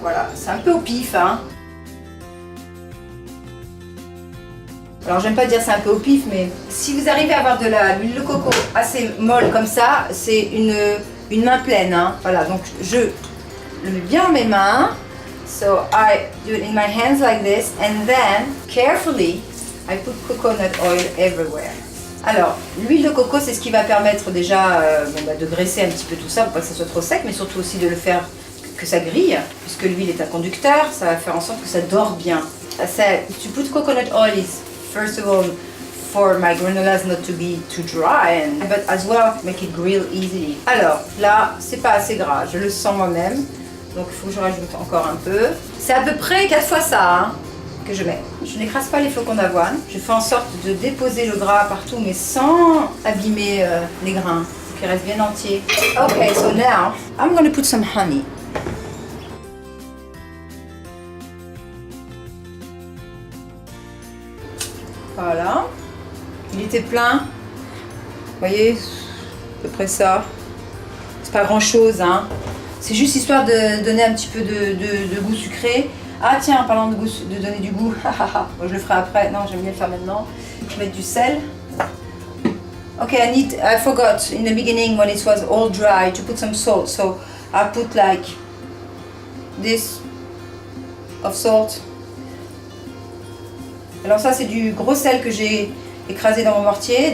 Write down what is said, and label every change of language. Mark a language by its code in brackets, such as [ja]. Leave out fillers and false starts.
[fr] Voilà, c'est un peu au pif, hein. Alors j'aime pas dire c'est un peu au pif, mais si vous arrivez à avoir de l'huile de coco assez molle comme ça, c'est une main pleine, hein. Voilà, donc je le mets bien dans mes mains. [en] So I do it in my hands like this, and then carefully I put coconut oil everywhere. [fr] Alors l'huile de coco, c'est ce qui va permettre déjà de graisser un petit peu tout ça pour pas que ça soit trop sec, mais surtout aussi de le faire que ça grille, puisque l'huile est un conducteur, ça va faire en sorte que ça dore bien. [en] To put coconut oil is first of all for my granolas not to be too dry, but as well make it grill easily. [fr] Alors là, c'est pas assez gras, je le sens moi-même, donc il faut que je rajoute encore un peu. C'est à peu près 4 fois ça, hein, que je mets. Je n'écrase pas les flocons d'avoine, je fais en sorte de déposer le gras partout, mais sans abîmer les grains, pour qu'ils restent bien entiers. [en] Okay, so now I'm going to put some honey. [fr] Voilà, il était plein, vous voyez, à peu près ça, c'est pas grand chose, hein. C'est juste histoire de donner un petit peu de goût sucré. Ah tiens, en parlant de donner du goût, bon, je le ferai après, non j'aime bien le faire maintenant, je vais mettre du sel. [en] Ok, I forgot in the beginning when it was all dry to put some salt, so I put like this of salt. [fr] Alors ça c'est du gros sel que j'ai écrasé dans mon mortier.